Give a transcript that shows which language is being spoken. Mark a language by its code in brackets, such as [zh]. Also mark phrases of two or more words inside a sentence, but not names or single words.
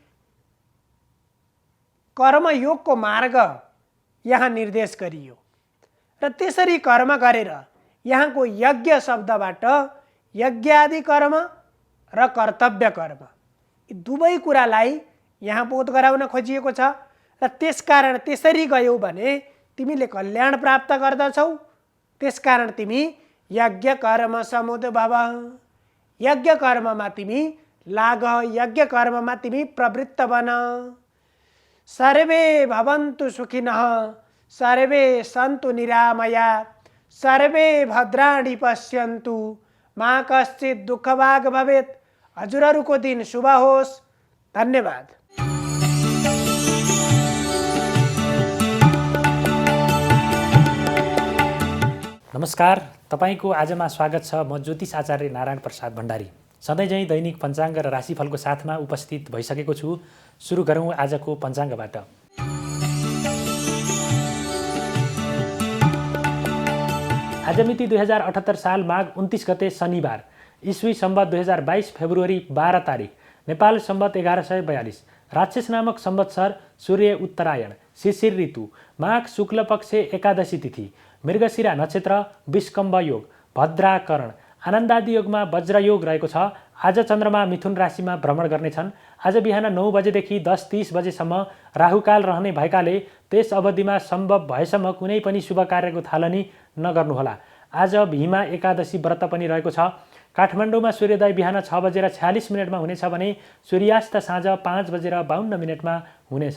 [ne] कर्मयोगको मार्ग यहाँ निर्देश गरियो र त्यसरी कर्म गरेर यहाँको यज्ञ शब्दबाट यज्ञादि कर्म र कर्तव्य कर्म यी दुवै कुरालाई यहाँ बोध गराउन खोजिएको छ र त्यसकारण त्यसरी गयौ भने तिमीले कल्याण प्राप्त गर्दछौ। त्यसकारण तिमी यज्ञ कर्म समुद्भव, यज्ञ कर्ममा तिमी लाग, यज्ञ कर्ममा तिमी प्रवृत्त बन। [sa] सर्वे भवन्तु सुखिनः, सर्वे सन्तु निरामया, सर्वे भद्राणि पश्यन्तु, मा कश्चित् दुःखभाग् भवेत्। [ne] हजुरहरूको दिन शुभ होस्। धन्यवाद। नमस्कार, तपाईको आजमा स्वागत छ। म ज्योतिष आचार्य नारायण प्रसाद भण्डारी सधैँझैँ दैनिक पञ्चाङ्ग र राशिफलको साथमा उपस्थित भइसकेको छु। सुरु गरौँ आजको पञ्चाङ्गबाट। आज मिति 2078 साल माघ 29 गते शनिबार, ईस्वी सम्वत 2022 फेब्रुअरी 12 तारिक, नेपाल सम्वत 1142, राक्षस नामक संवत्सर, सूर्य उत्तरायण, शिशिर ऋतु, माघ शुक्ल पक्ष एकादशी तिथि, मृगशिरा नक्षत्र, विष्कम्भ योग, भद्राकरण, आनन्दादि योगमा वज्र योग रहेको छ। आज चन्द्रमा मिथुन राशिमा भ्रमण गर्नेछन्। आज बिहान 9 बजेदेखि 10:30 बजेसम्म राहुकाल रहने भएकाले त्यस अवधिमा सम्भव भएसम्म कुनै पनि शुभ कार्यको थालनी नगर्नुहोला। आज भीमा एकादशी व्रत पनि रहेको छ। काठमाडौँमा सूर्योदय बिहान 6:46 हुनेछ भने सूर्यास्त साँझ 5:52 हुनेछ।